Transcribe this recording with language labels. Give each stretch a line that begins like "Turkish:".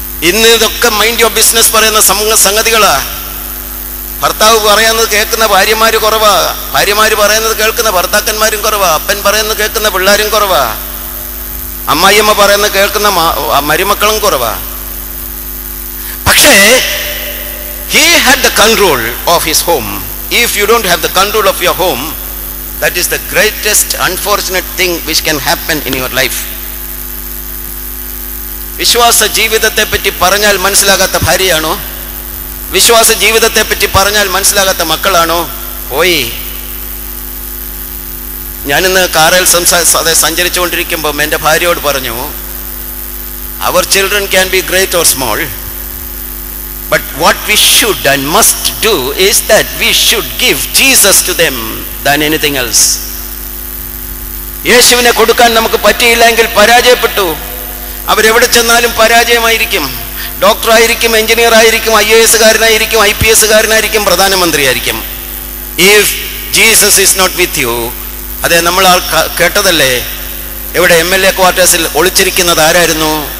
Malayalam: ഇന്ന് ഇതൊക്കെ
English: mind your business
Malayalam: പറയുന്ന സംഗതികളാ. ഭർത്താവ് പറയുന്നത് കേൾക്കുന്ന ഭാര്യമാര് കുറവാ. ഭാര്യമാര് പറയുന്നത് കേൾക്കുന്ന ഭർത്താക്കന്മാരും കുറവാ. അപ്പൻ പറയുന്നത് കേൾക്കുന്ന പിള്ളേരും കുറവാ. അമ്മായിയമ്മ പറയുന്നത് കേൾക്കുന്ന മരുമക്കളും കുറവാ. പക്ഷേ
English: he had the control of his home. If you don't have the control of your home, that is the greatest unfortunate thing which can happen in your life.
Malayalam: വിശ്വാസ ജീവിതത്തെ പറ്റി പറഞ്ഞാൽ മനസ്സിലാകാത്ത ഭാര്യയാണോ? വിശ്വാസ ജീവിതത്തെ പറ്റി പറഞ്ഞാൽ മനസ്സിലാകാത്ത മക്കളാണോ? പോയി. ഞാനിന്ന് കാറിൽ സഞ്ചരിച്ചുകൊണ്ടിരിക്കുമ്പം എൻ്റെ ഭാര്യയോട് പറഞ്ഞു,
English: അവർ children can be great or small, but what we should and must do is that we should give Jesus to them than anything else.
Malayalam: യേശുവിനെ കൊടുക്കാൻ നമുക്ക് പറ്റിയില്ലെങ്കിൽ പരാജയപ്പെട്ടു. അവരെവിടെ ചെന്നാലും പരാജയമായിരിക്കും. ഡോക്ടറായിരിക്കും, എഞ്ചിനീയർ ആയിരിക്കും, IAS കാരനായിരിക്കും, IPS കാരനായിരിക്കും, പ്രധാനമന്ത്രിയായിരിക്കും.
English: If Jesus is not with you,
Malayalam: അതെ, നമ്മൾ കേട്ടതല്ലേ, എവിടെ MLA ക്വാർട്ടേഴ്സിൽ ഒളിച്ചിരിക്കുന്നത് ആരായിരുന്നു?